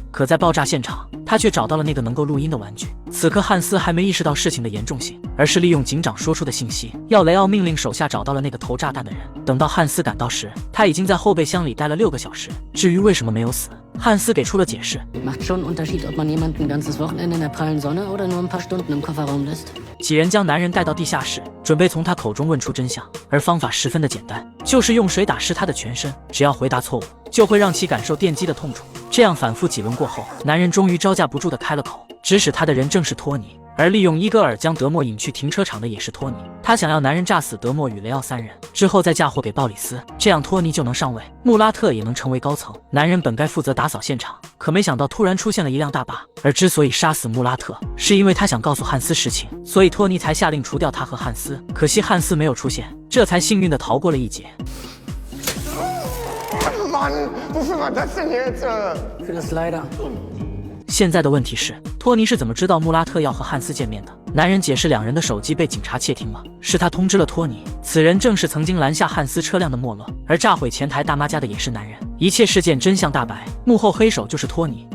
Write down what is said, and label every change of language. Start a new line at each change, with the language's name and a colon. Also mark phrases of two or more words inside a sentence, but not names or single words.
Chinese: 可在爆炸现场，他却找到了那个能够录音的玩具。此刻汉斯还没意识到事情的严重性，而是利用警长说出的信息，要雷奥命令手下找到了那个投炸弹的人。等到汉斯赶到时，他已经在后备箱里待了6个小时。至于为什么没有死，汉斯给出了解释。
German: Macht schon einen Unterschied, ob man jemanden ein ganzes Wochenende in der prallen Sonne oder nur ein paar Stunden im Kofferraum lässt.
Chinese: 几人将男人带到地下室，准备从他口中问出真相，而方法十分的简单，就是用水打湿他的全身，只要回答错误，就会让其感受电击的痛楚。这样反复几轮过后，男人终于招架不住的开了口，指使他的人正是托尼。而利用伊戈尔将德莫引去停车场的也是托尼，他想要男人炸死德莫与雷奥三人，之后再嫁祸给鲍里斯，这样托尼就能上位，穆拉特也能成为高层。男人本该负责打扫现场，可没想到突然出现了一辆大巴，而之所以杀死穆拉特，是因为他想告诉汉斯实情，所以托尼才下令除掉他和汉斯。可惜汉斯没有出现，这才幸运地逃过了一劫。
German: Mann, wofür war das denn jetzt? Für das leider.
Chinese: 现在的问题是，托尼是怎么知道穆拉特要和汉斯见面的？男人解释，两人的手机被警察窃听了，是他通知了托尼。此人正是曾经拦下汉斯车辆的莫勒，而炸毁前台大妈家的也是男人。一切事件真相大白，幕后黑手就是托尼。